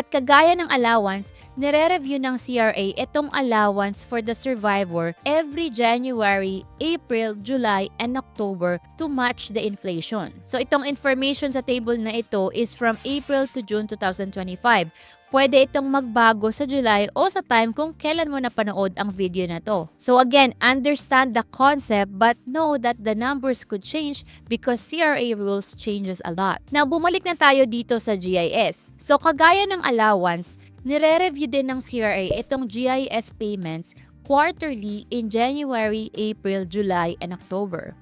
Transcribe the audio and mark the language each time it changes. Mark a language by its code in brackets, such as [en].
[tl] At kagaya ng allowance, nire-review ng CRA itong allowance for the survivor every January, April, July, and October to match the inflation. So itong information sa table na ito is from April to June 2025. Pwede itong magbago sa July o sa time kung kailan mo napanood ang video na to. [en] So again, understand the concept but know that the numbers could change because CRA rules changes a lot. [tl] Now, bumalik na tayo dito sa GIS. So kagaya ng allowance, nire-review din ng CRA itong GIS payments quarterly in January, April, July, and October.